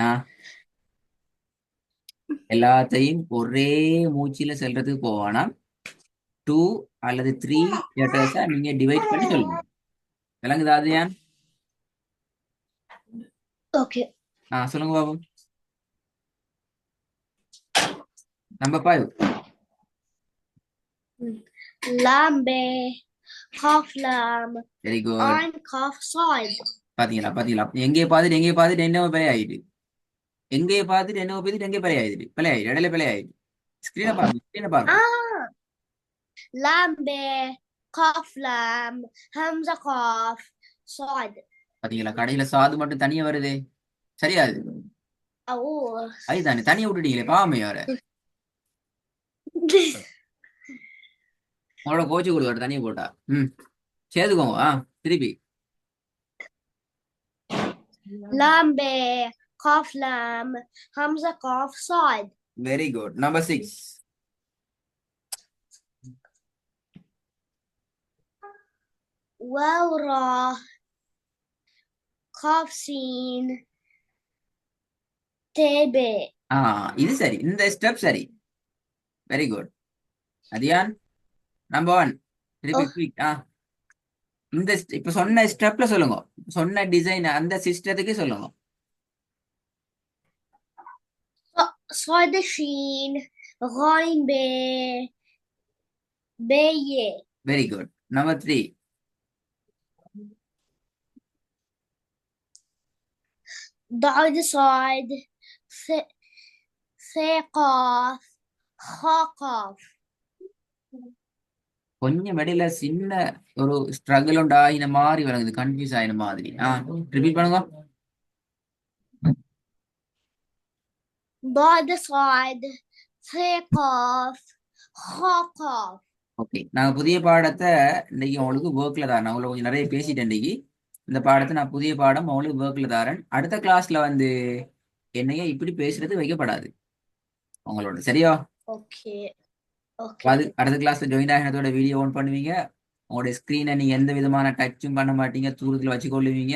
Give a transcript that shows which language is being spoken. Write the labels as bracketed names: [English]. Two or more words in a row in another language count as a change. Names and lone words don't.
[Tamil] எல்லாத்தையும் ஒரே மூச்சில செல்றதுக்கு போவானா 2 அல்லது 3 லெட்டர்ஸா நீங்க டிவைட் பண்ணி சொல்லுங்க. விளங்குதா அது ஏன்? ஓகே சொல்லுங்க பாப்போம். நம்பர் 5. [Arabic] لام ب قاف لام [English] very good. [Arabic] عين قاف صاد. [Tamil] பாத்தீங்களா? பாத்தீங்களா? எங்கே பார்த்துட்டு என்ன பிழை ஆயிடுது. எங்கே பார்த்துட்டு என்ன பேசிட்டு எங்கே பிழை ஆயிடுது. பிழை ஆயிடுது. இடையில பிழை ஆயிடுது. ஸ்கிரீனை பாருங்க, ஸ்கிரீனை பாருங்க. [Arabic] لام ب قاف لام همزة قاف صاد. [Tamil] பாத்தீங்களா? கடையில சாது மட்டும் தனியா வருது. சரியா? [Arabic] أو [Tamil] அதுதானே தனியா விட்டுட்டீங்களே, பாவமே வர. உங்களோட கோச்சு கொடுவாரு தனியா போட்டா. சேர்த்துக்கோங்க. திருப்பி. [Arabic] لام ب قاف لام همزة قاف صاد. [English] very good. number 6. [Arabic] واو را قاف سين ت ب. [Tamil] இது சரி. இந்த ஸ்டெப் சரி. [English] very good. [Tamil] அதியான் நம்பர் 1. திருப்பி குயிக். இந்த இப்ப சொன்ன ஸ்டெப்ல சொல்லுங்க. சொன்ன டிசைன் அந்த சிஸ்டத்துக்கு சொல்லுங்க. [Arabic] صاد شين غاين ب ب ي. [English] very good. number 3. [Arabic] ضاد صاد ث قاف خا قاف. [Tamil] கொஞ்சம் இடையில சின்ன ஒரு ஸ்ட்ரகிள் உண்டு ஆகின மாதிரி விளங்குது, கன்ஃபியூஸ் ஆகின மாதிரி. ரிப்பீட் பண்ணுங்க. [Arabic] ضاد صاد ث قاف خ قاف. [Tamil] ஓகே, நாங்கள் புதிய பாடத்தை இன்னைக்கு உங்களுக்கு ஒர்க்கில் தரேன். நான் உங்களுக்கு கொஞ்சம் நிறைய பேசிட்டேன் இன்னைக்கு. இந்த பாடத்தை நான் புதிய பாடம் உங்களுக்கு ஒர்க்கில் தரேன். அடுத்த கிளாஸ்ல வந்து என்னைய இப்படி பேசுறது வைக்கப்படாது உங்களோட, சரியா? [English] okay okay. [Tamil] அது அடுத்த கிளாஸ்ல ஜாயின் ஆகினதோட [English] video on [Tamil] பண்ணுவீங்க. உங்களுடைய ஸ்க்ரீனை நீங்க எந்த விதமான டச்சும் பண்ண மாட்டீங்க, தூரத்தில் வச்சுக்கொள்ளுவீங்க.